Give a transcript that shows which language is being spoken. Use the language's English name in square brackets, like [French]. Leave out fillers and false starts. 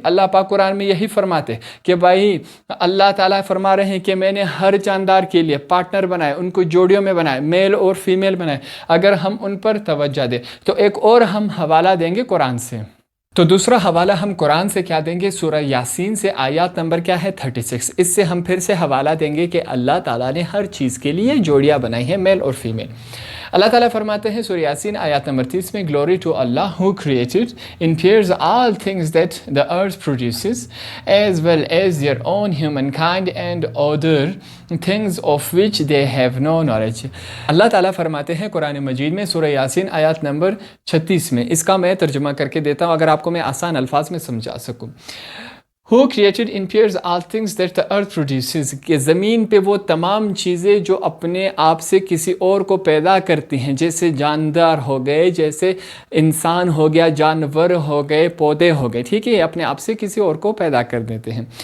[Urdu] اللہ پاک قرآن میں یہی فرماتے کہ بھائی اللہ تعالیٰ فرما رہے ہیں کہ میں نے ہر جاندار کے لیے پارٹنر بنائے, ان کو جوڑیوں میں بنائے, میل اور فیمیل بنائے. اگر ہم ان پر توجہ دیں تو ایک اور ہم حوالہ دیں گے قرآن سے. تو دوسرا حوالہ ہم قرآن سے کیا دیں گے؟ سورہ یاسین سے, آیات نمبر کیا ہے 36. اس سے ہم پھر سے حوالہ دیں گے کہ اللہ تعالیٰ نے ہر چیز کے لیے جوڑیاں بنائی ہیں میل اور فیمیل. اللہ تعالیٰ فرماتے ہیں سورہ یاسین آیات نمبر 30 میں, [English] Glory to Allah who created in pairs all things that the earth produces as well as their own humankind and other things of which they have no knowledge. [Urdu] اللہ تعالیٰ فرماتے ہیں قرآن مجید میں سورہ یاسین آیات نمبر 36 میں, اس کا میں ترجمہ کر کے دیتا ہوں اگر آپ کو میں آسان الفاظ میں سمجھا سکوں. [English] Who created in pairs all things that the earth produces, [Urdu] کہ زمین پہ وہ تمام چیزیں جو اپنے آپ سے کسی اور کو پیدا کرتی ہیں, جیسے جاندار ہو گئے, جیسے انسان ہو گیا, جانور ہو گئے, پودے ہو گئے, ٹھیک ہے, اپنے آپ سے کسی اور کو پیدا کر دیتے ہیں.